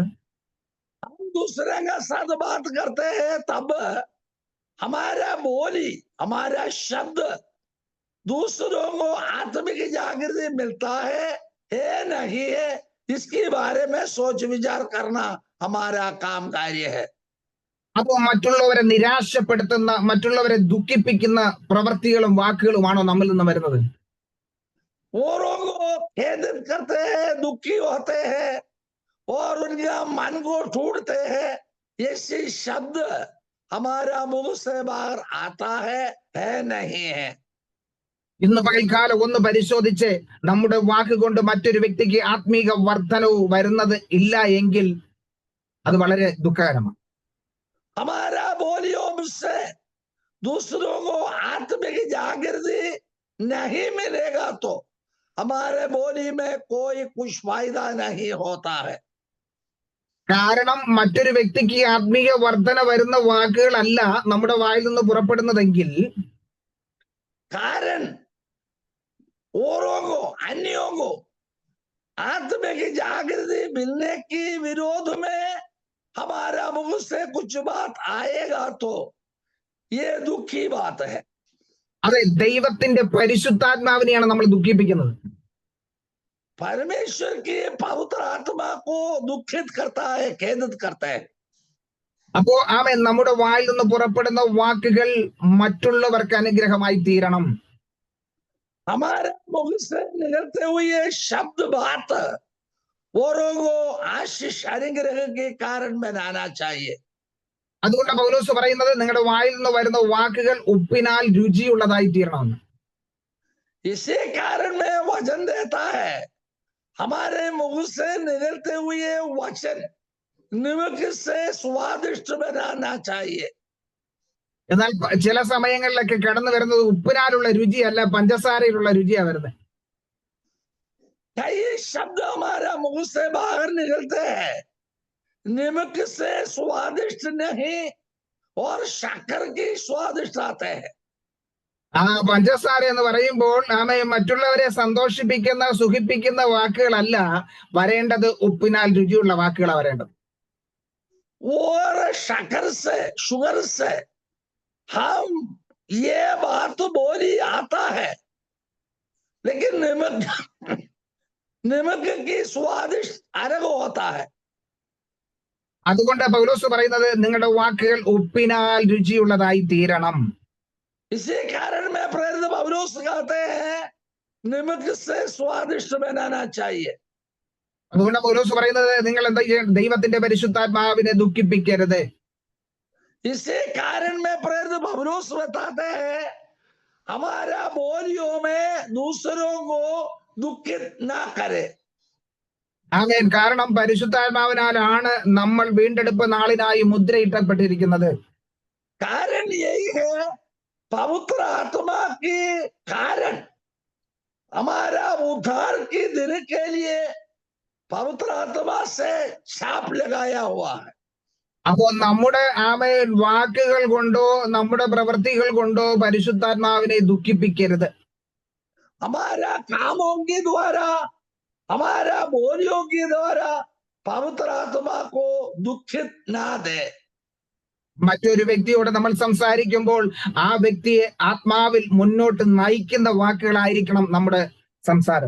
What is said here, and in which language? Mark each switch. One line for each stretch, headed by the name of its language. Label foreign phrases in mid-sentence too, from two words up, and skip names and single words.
Hindi: हम दूसरे के साथ बात करते हैं तब हमारा बोली, हमारा शब्द दूसरों को आत्मिक जागृति मिलता है नहीं है, इसके बारे में सोच विचार करना हमारा काम कार्य है.
Malayalam: അപ്പോ മറ്റുള്ളവരെ നിരാശപ്പെടുത്തുന്ന, മറ്റുള്ളവരെ ദുഃഖിപ്പിക്കുന്ന പ്രവൃത്തികളും വാക്കുകളുമാണോ നമ്മിൽ നിന്ന് വരുന്നത്?
Hindi: औरों को खेदित करते हैं, दुखी होते हैं और उनका मन को ढूंढते हैं, ऐसे शब्द हमारा मुंह से बाहर आता है नहीं है।
Malayalam: ഇന്ന് പകൽക്കാലം ഒന്ന് പരിശോധിച്ച് നമ്മുടെ വാക്കുകൊണ്ട് മറ്റൊരു വ്യക്തിക്ക് ആത്മീക വർധനവ് വരുന്നത് ഇല്ല എങ്കിൽ അത് വളരെ ദുഃഖകരമാണ്.
Hindi: हमारा बोलियों से दूसरों को आत्मिक जागृति नहीं मिलेगा तो हमारे बोली में कोई कुछ फायदा नहीं होता है।
Malayalam: കാരണം മറ്റൊരു വ്യക്തിക്ക് ആത്മീയ വർധന വരുന്ന വാക്കുകളല്ല നമ്മുടെ വായിൽ നിന്ന് പുറപ്പെടുന്നതെങ്കിൽ
Hindi: कारण औरों को, अन्यों को आत्मिक जागृति मिलने की विरोध में हमारा मुंह से कुछ बात आएगा तो ये दुखी बात है।
Malayalam: അതെ, ദൈവത്തിന്റെ പരിശുദ്ധാത്മാവിനെയാണ് നമ്മൾ ദുഃഖിപ്പിക്കുന്നത്.
Hindi: परमेश्वर की पवित्र आत्मा को दुखित करता है, खेदित करता है।
Malayalam: അപ്പോ ആമേൻ, നമ്മുടെ വായിൽ നിന്ന് പുറപ്പെടുന്ന വാക്കുകൾ മറ്റുള്ളവർക്ക് അനുഗ്രഹമായി തീരണം.
Hindi: हमारे मुख से निकलते हुए शब्द बात औरों को आशीष अनुग्रह के कारण बनाना चाहिए।
Malayalam: അതുകൊണ്ട് പൗലോസ് പറയുന്നത് നിങ്ങളുടെ വായിൽ നിന്ന് വരുന്ന വാക്കുകൾ ഉപ്പിനാൽ രുചിയുള്ളതായി തീരണമെന്ന്.
Hindi: इसी कारण में वचन देता है, हमारे मुख से निकलते हुए वचन नमक से स्वादिष्ट बनाना चाहिए।
Malayalam: എന്നാൽ ചില സമയങ്ങളിലൊക്കെ കടന്നു വരുന്നത് ഉപ്പിനാലുള്ള രുചിയല്ല, പഞ്ചസാരയിലുള്ള രുചിയാ വരുന്നത്.
Hindi: कई शब्द हमारा मुख से बाहर निकलते हैं, नमक से स्वादिष्ट नहीं और शक्कर की स्वादिष्ट आते हैं।
Malayalam: ആ പഞ്ചസാര എന്ന് പറയുമ്പോൾ ആമേ മറ്റുള്ളവരെ സന്തോഷിപ്പിക്കുന്ന സുഖിപ്പിക്കുന്ന വാക്കുകളല്ല വരേണ്ടത്, ഉപ്പിനാൽ രുചിയുള്ള വാക്കുകളാണ് വരേണ്ടത്.
Hindi: और शक्कर से, शुगर से हम ये बात बोली आता है, लेकिन नमक की स्वादिष्ट अलग होता है।
Malayalam: അതുകൊണ്ട് പൗലോസ് പറയുന്നത് നിങ്ങളുടെ വാക്കുകൾ ഉപ്പിനാൽ രുചിയുള്ളതായി തീരണം.
Hindi: इसी कारण में प्रेरित पौलुस कहते हैं नमक से स्वादिष्ट बनाना चाहिए।
Malayalam: അതുകൊണ്ട് പൗലോസ് പറയുന്നത് നിങ്ങൾ എന്താ ചെയ്യണം? ദൈവത്തിന്റെ പരിശുദ്ധാത്മാവിനെ ദുഃഖിപ്പിക്കരുത്.
Hindi: इसी कारण में प्रेरित पौलुस बताते हैं हमारा बोलियों में दूसरों को दुखित ना करे।
Malayalam: ആമേൻ. കാരണം പരിശുദ്ധാത്മാവിനാലാണ് നമ്മൾ വീണ്ടെടുപ്പ് നാളിനായി മുദ്രയിട്ടപ്പെട്ടിരിക്കുന്നത്.
Hindi: कारण यही है, पवित्र आत्मा के कारण हमारा उद्धार के दिन के लिए पवित्र आत्मा से छाप लगाया हुआ है।
Malayalam: അപ്പോ നമ്മുടെ ആമേൻ വാക്കുകൾ കൊണ്ടോ നമ്മുടെ പ്രവൃത്തികൾ കൊണ്ടോ പരിശുദ്ധാത്മാവിനെ ദുഃഖിപ്പിക്കരുത്.
Hindi: हमारा कामों के द्वारा, हमारा बोलियों के द्वारा पवित्र आत्मा को दुखित ना दे।
Malayalam: മറ്റൊരു വ്യക്തിയോട് നമ്മൾ സംസാരിക്കുമ്പോൾ ആ വ്യക്തിയെ ആത്മാവിൽ മുന്നോട്ട് നയിക്കുന്ന വാക്കുകളായിരിക്കണം നമ്മുടെ സംസാരം.